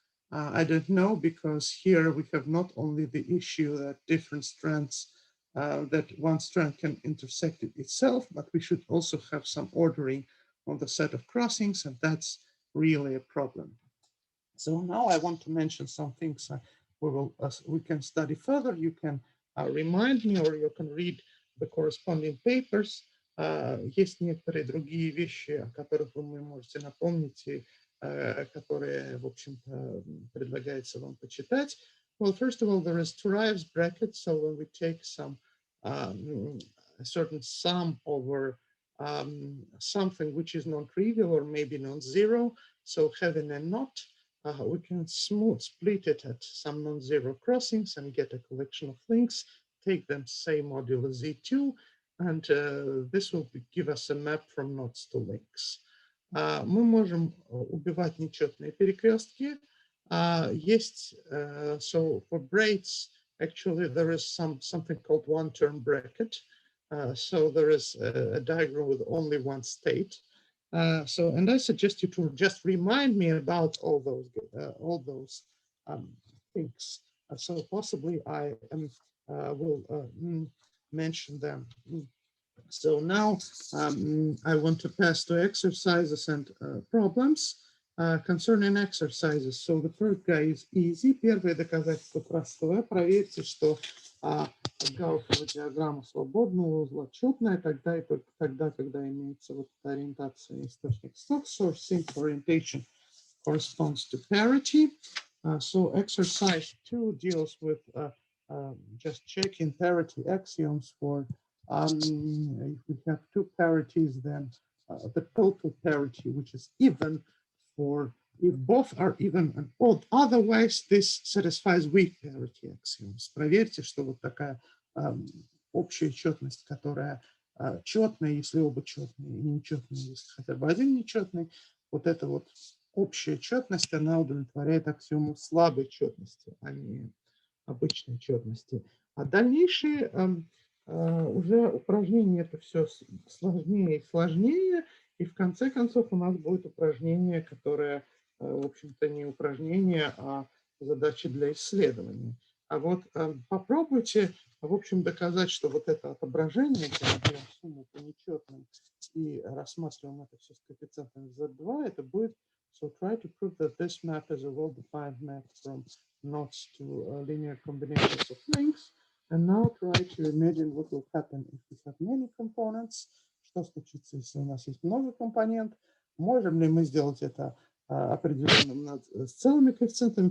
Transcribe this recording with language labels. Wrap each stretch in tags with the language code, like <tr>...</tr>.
<en>I don't know, because here we have not only the issue that different strands, that one strand can intersect it itself, but we should also have some ordering on the set of crossings, and that's really a problem. So now I want to mention some things we can study further. You can remind me, or you can read the corresponding papers.</en> <ru>Есть некоторые другие вещи, о которых вы можете напомнить, и которые, в общем-то, предлагается вам почитать.</ru> <en>Well, first of all, there is Turaev's bracket. So when we take some a certain sum over something which is non-trivial or maybe non-zero, so having a knot, we can split it at some non-zero crossings and get a collection of links, take them, say, modulo Z2, and this will give us a map from knots to links.</en> <ru>Мы можем убивать нечетные перекрестки. Есть,</ru> <en>so for braids, actually there is something called one-term bracket. So there is a diagram with only one state. And I suggest you to just remind me about all those things. So possibly I will mention them. So now I want to pass to exercises and problems. Concerning exercises, so the first guy is easy.</en> <ru>Первое доказательство простое. Проверьте, что Гауссова диаграмма свободного узла четная тогда и только тогда, когда имеется вот эта ориентация источник stock.</ru> <en>So simple orientation corresponds to parity. So exercise 2 deals with just checking parity axioms for if we have two parities, then the total parity, which is even for if both are even and odd. Otherwise, this satisfies weak parity axioms.</en> <ru>Проверьте, что вот такая общая четность, которая четная, если оба четные, и нечетная, если хотя бы один нечетный, вот эта вот общая четность, она удовлетворяет аксиому слабой четности, а не обычной четности. А дальнейшие уже упражнения это все сложнее и сложнее, и в конце концов у нас будет упражнение, которое, в общем-то, не упражнение, а задачи для исследования. А вот попробуйте, в общем, доказать, что вот это отображение, когда мы берем сумму по нечетным и рассматриваем это все с коэффициентом Z2, это будет,</ru> <en>so try to prove that this map is a well-defined map from knots to linear combinations of links. And now try to imagine what will happen if we have many components.</en> <ru>Что случится, если у нас есть много компонентов? Можем ли мы сделать это определенным с целыми коэффициентами?</ru>